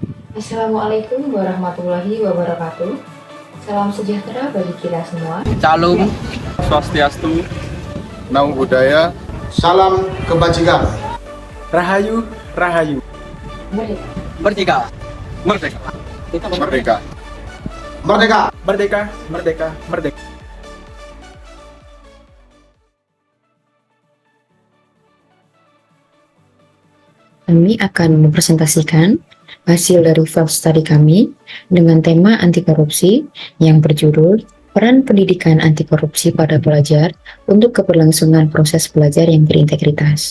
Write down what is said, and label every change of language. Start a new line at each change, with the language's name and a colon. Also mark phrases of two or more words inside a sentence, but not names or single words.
Arabic: السلام عليكم ورحمة الله وبركاته.
Indonesian: Salam sejahtera bagi kita semua. Calung, Swastiastu,
Pali: Namo Buddhaya,
Indonesian: salam kebajikan. Rahayu, Rahayu. Merdeka. Merdeka, Merdeka. Merdeka. Merdeka. Merdeka, merdeka, merdeka. Kami akan mempresentasikan hasil dari
English: field study
Indonesian: kami dengan tema anti korupsi yang berjudul Peran Pendidikan Anti Korupsi pada Pelajar untuk Keberlangsungan Proses Belajar yang Berintegritas.